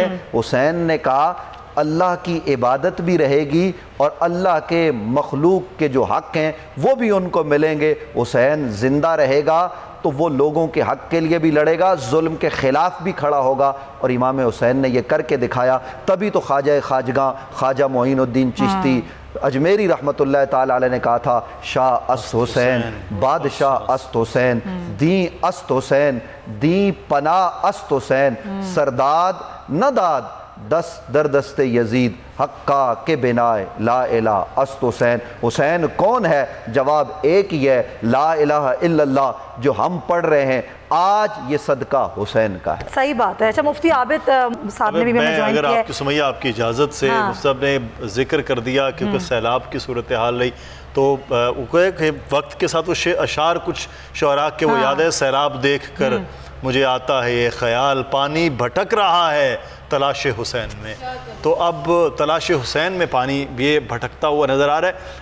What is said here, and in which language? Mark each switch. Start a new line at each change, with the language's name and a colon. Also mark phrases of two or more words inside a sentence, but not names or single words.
Urdu: حسین نے کہا اللہ کی عبادت بھی رہے گی اور اللہ کے مخلوق کے جو حق ہیں وہ بھی ان کو ملیں گے۔ حسین زندہ رہے گا تو وہ لوگوں کے حق کے لیے بھی لڑے گا، ظلم کے خلاف بھی کھڑا ہوگا، اور امام حسین نے یہ کر کے دکھایا۔ تبھی تو خواجہ خواجگاں خواجہ معین الدین چشتی اجمیری
Arabic: رحمۃ اللہ تعالی علیہ
Urdu: نے کہا تھا،
Persian: شاہ است حسین بادشاہ است حسین، دین است حسین، دین پناہ است حسین، سرداد نہ داد دست در دست یزید، حقا کے بنائے
Arabic: لا الہ
Persian: است حسین۔
Urdu: حسین کون ہے؟ جواب ایک ہی ہے،
Arabic: لا الہ الا اللہ،
Urdu: جو ہم پڑھ رہے ہیں آج، یہ صدقہ حسین کا ہے۔ صحیح بات ہے۔ اچھا مفتی عابد صاحب نے بھی ہمیں جوائن کیا ہے۔ اگر آپ کی سمیہ آپ کی اجازت سے مصطفیٰ نے ذکر کر دیا کیونکہ سیلاب کی صورتحال رہی، تو کہ وقت کے ساتھ وہ اشعار کچھ شعراء کے وہ یاد ہے، سیلاب دیکھ کر مجھے آتا ہے یہ خیال، پانی بھٹک رہا ہے تلاش حسین میں، تو اب تلاش حسین میں پانی یہ بھٹکتا ہوا نظر آ رہا ہے۔